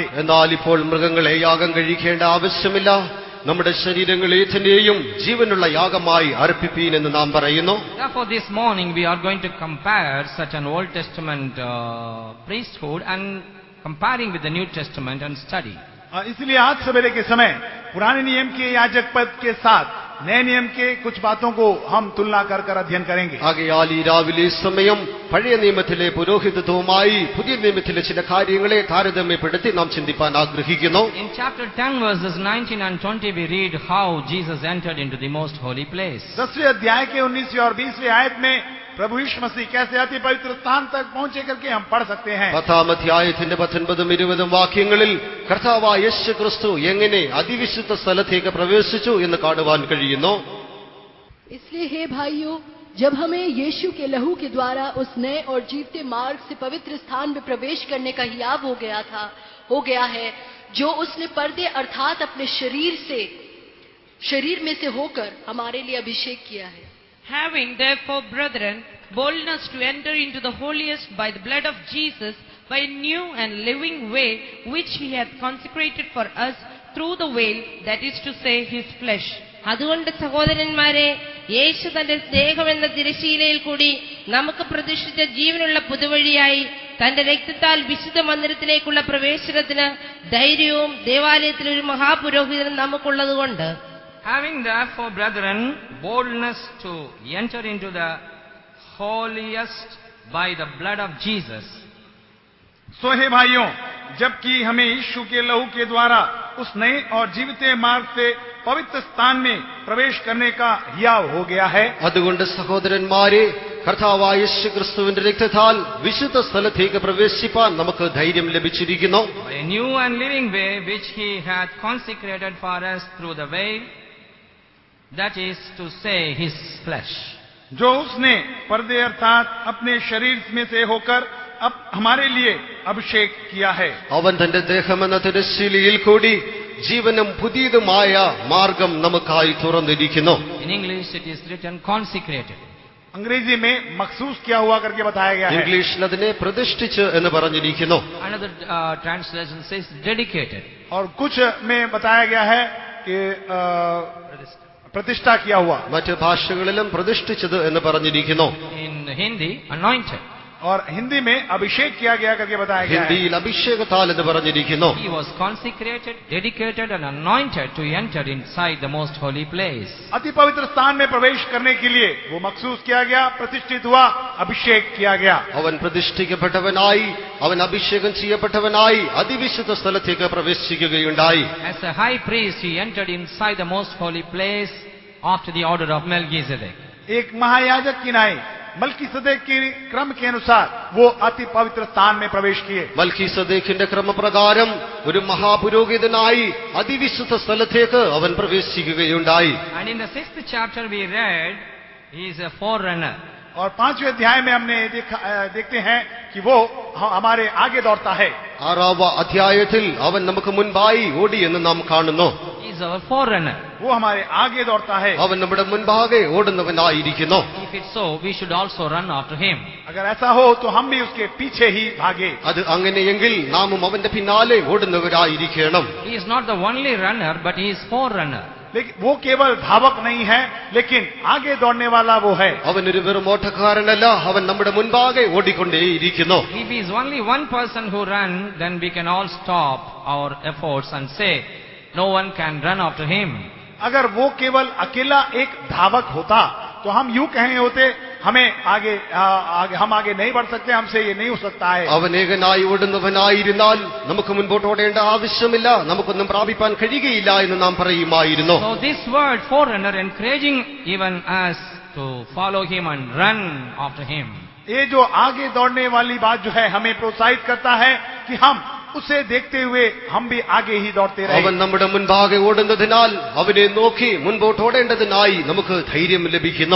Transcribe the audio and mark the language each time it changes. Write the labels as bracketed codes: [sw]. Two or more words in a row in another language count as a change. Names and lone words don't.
[ml] എന്നാൽ ഇപ്പോൾ മൃഗങ്ങളെ യാഗം കഴിക്കേണ്ട ആവശ്യമില്ല. നമ്മുടെ ശരീരങ്ങളെ തന്നെയും ജീവനുള്ള യാഗമായി അർപ്പിപ്പീൻ എന്ന് നാം പറയുന്നു. [en] Therefore this morning we are going to compare such an Old Testament priesthood and comparing with the New Testament and study. [hi] इसलिए आज सवेरे के समय पुराने नियम के याजक पद के साथ नए नियम के कुछ बातों को हम तुलना कर कर अध्ययन करेंगे. [ml] ആകയാൽ ഈ രാവിലെ സമയം പഴയ നിയമത്തിലെ പുരോഹിതത്വവുമായി പുതിയ നിയമത്തിലെ ചില കാര്യങ്ങളെ താരതമ്യപ്പെടുത്തി നാം ചിന്തിപ്പാൻ ആഗ്രഹിക്കുന്നു. [en] In chapter 10 verses 19 and 20 we read how Jesus entered into the most holy place. [hi] 10वें अध्याय के 19वें और 20वें आयत में प्रभु यीशु मसीह कैसे अति पवित्र स्थान तक पहुंचे करके हम पढ़ सकते हैं. [ml] 10ാം അധ്യായത്തിന്റെ 19ഉം 20ഉം വാക്യങ്ങളിൽ കർത്താവായ യേശു ക്രിസ്തു എങ്ങനെ അതിവിശുദ്ധ സ്ഥലത്തേക്ക് പ്രവേശിച്ചു എന്ന് കാണുവാൻ കഴിയുന്നു. [hi] इसलिए हे भाइयों, जब हमें यीशु के लहू के द्वारा उस नए और जीवते मार्ग से पवित्र स्थान में प्रवेश करने का हियाव हो गया है, जो उसने पर्दे अर्थात अपने शरीर में से होकर हमारे लिए अभिषेक किया है. [en] Having therefore, brethren, boldness to enter into the holiest by the blood of Jesus, by a new and living way, which he hath consecrated for us through the veil, that is to say, his flesh. [ml] അതുകൊണ്ട് സഹോദരന്മാരെ, യേശു തന്റെ സ്നേഹമെന്ന തിരശ്ശീലയിൽ കൂടി നമുക്ക് പ്രതിഷ്ഠിച്ച ജീവനുള്ള പുതുവഴിയായി തന്റെ രക്തത്താൽ വിശുദ്ധ മന്ദിരത്തിലേക്കുള്ള പ്രവേശനത്തിന് ധൈര്യവും ദേവാലയത്തിൽ ഒരു മഹാപുരോഹിതനും നമുക്കുള്ളതുകൊണ്ട്, [en] Having therefore, brethren, boldness to enter into the holiest by the blood of Jesus. [hi] सो हे भाइयों, जबकि हमें यीशु के लहू के द्वारा उस नए और जीवते मार्ग से पवित्र स्थान में प्रवेश करने का हियाव हो गया है. [ml] അതുകൊണ്ട് സഹോദരന്മാരെ, കർത്താവായ യേശു ക്രിസ്തുവിന്റെ രക്തത്താൽ വിശുദ്ധ സ്ഥലത്തേക്ക് പ്രവേശിപ്പാൻ നമുക്ക് ധൈര്യം ലഭിച്ചിരിക്കുന്നു. [en] By a new and living way which he hath consecrated for us through the veil, that is to say, his flesh. [hi] जो उसने पर्दे अर्थात अपने शरीर में से होकर अब हमारे लिए अभिषेक किया है. [ml] അവൻ തന്റെ ദേഹമെന്ന തിരശ്ശീലയിൽ കൂടി ജീവനും പുതിയതുമായ മാർഗം നമുക്കായി തുറന്നിരിക്കുന്നു. [en] In English it is written consecrated. [hi] अंग्रेजी में मखसूस किया हुआ करके बताया गया है. [ml] ഇംഗ്ലീഷിൽ അതിനെ പ്രതിഷ്ഠിച്ച് എന്ന് പറഞ്ഞിരിക്കുന്നു. [en] Another translation says dedicated. [hi] और कुछ में बताया गया है कि प्रतिष्ठा किया हुआ. [ml] മറ്റ് ഭാഷകളിലും പ്രതിഷ്ഠിച്ചത് എന്ന് പറഞ്ഞിരിക്കുന്നു. [en] In Hindi, anointed. [hi] और हिंदी में अभिषेक किया गया करके बताया गया है. [ml] ഹിന്ദിയിൽ അഭിഷേകത്താൽ എന്ന് പറഞ്ഞിരിക്കുന്നു. [en] He was consecrated, dedicated and anointed to enter inside the most holy place. [hi] अति पवित्र स्थान में प्रवेश करने के लिए वो मखसूस किया गया, प्रतिष्ठित हुआ, अभिषेक किया गया. [ml] അവൻ പ്രതിഷ്ഠിക്കപ്പെട്ടവനായി, അവൻ അഭിഷേകം ചെയ്യപ്പെട്ടവനായി അതിവിശുദ്ധ സ്ഥലത്തേക്ക് പ്രവേശിക്കുകയുണ്ടായി. [en] As a high priest he entered inside the most holy place after the order of Melchizedek. [hi] एक महायाजक की नाई मल्कीसदेक के क्रम के अनुसार वो अति पवित्र स्थान में प्रवेश किए. [ml] മൽക്കീസദേക്കിന്റെ ക്രമപ്രകാരം ഒരു മഹാപുരോഹിതനായി അതിവിശുദ്ധ സ്ഥലത്തേക്ക് അവൻ പ്രവേശിക്കുകയുണ്ടായി. [en] And in the 6th chapter we read he is a forerunner. [hi] और 5वें अध्याय में हमने देखते हैं कि वो हमारे आगे दौड़ता है. [ml] 6ാം അധ്യായത്തിൽ അവൻ നമുക്ക് മുൻപായി ഓടി എന്ന് നാം കാണുന്നു. [en] He is our forerunner. [hi] वो हमारे आगे दौड़ता है. [ml] അവൻ നമ്മുടെ മുൻപാകെ ഓടുന്നവനായിരിക്കുന്നു. [en] If it's so, we should also run after him. [hi] अगर ऐसा हो तो हम भी उसके पीछे ही भागे. [ml] അത് അങ്ങനെയെങ്കിൽ നാമും അവന്റെ പിന്നാലെ ഓടുന്നവരായിരിക്കണം. [en] He is not the only runner, but he is forerunner. [hi] लेकिन वो केवल धावक नहीं है, लेकिन आगे दौड़ने वाला वो है. [ml] അവനൊരു വെറും ഓട്ടക്കാരനല്ല, അവൻ നമ്മുടെ മുൻപാകെ ഓടിക്കൊണ്ടേയിരിക്കുന്നു. [en] If he is only one person who runs, then we can all stop our efforts and say, no one can run after him. [hi] अगर वो केवल अकेला एक धावक होता तो हम यूं कहे होते, हमें हम आगे नहीं बढ़ सकते, हमसे ये नहीं हो सकता है. [ml] അവൻ ഏകനായി ഓടുന്നവനായിരുന്നാൽ നമുക്ക് മുൻപോട്ട് ഓടേണ്ട ആവശ്യമില്ല, നമുക്കൊന്നും പ്രാപിപ്പാൻ കഴിയുകയില്ല എന്ന് നാം പറയുമായിരുന്നു. [en] So this word forerunner encouraging even us to follow him and run after him. [hi] ये जो आगे दौड़ने वाली बात जो है हमें प्रोत्साहित करता है कि हम उसे देखते हुए हम भी आगे ही दौड़ते रहे. [ml] അവൻ നമ്മുടെ മുൻപാകെ ഓടുന്നതിനാൽ അവനെ നോക്കി മുൻപോട്ട് ഓടേണ്ടതിനായി നമുക്ക് ധൈര്യം ലഭിക്കുന്നു.